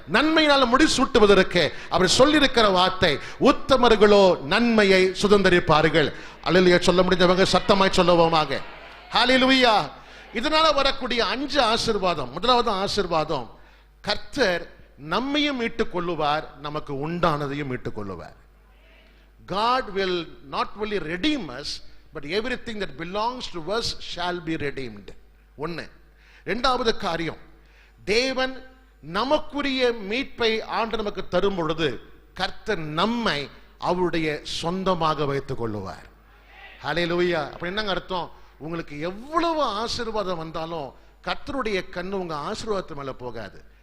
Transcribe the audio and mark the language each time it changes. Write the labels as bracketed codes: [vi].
[ta] நன்மையினால் முடிசூட்டுவதற்கு அவர் சொல்லியிருக்கிற வார்த்தை, உத்தமர்களோ நன்மையை சுதந்தரிப்பார்கள். அல்லேலூயா. சொல்ல முடிஞ்சவங்க சத்தமாய் சொல்லுவோமாக. ஹல்லேலூயா. இதனால வரக்கூடிய 5 ஆசீர்வாதம். முதலாவது ஆசீர்வாதம், கர்த்தர் நம்மையும் மீட்டுக் கொள்ளுவார், நமக்கு உண்டானதையும் மீட்டுக் கொள்ளுவார். [en] God will not only redeem us, but everything that belongs to us shall be redeemed. 1. [ta] 2வது காரியம், தேவன் நமக்குரிய மீட்பை ஆண்டு நமக்கு தரும் பொழுது கர்த்தர் நம்மை அவருடைய சொந்தமாக வைத்துக் கொள்ளுவார். ஹல்லேலூயா. அப்ப என்னங்க அர்த்தம்? உங்களுக்கு எவ்வளவு ஆசீர்வாதம் வந்தாலும் கர்த்தருடைய கண்ணு உங்க ஆசீர்வாதத்து மேல போகாது.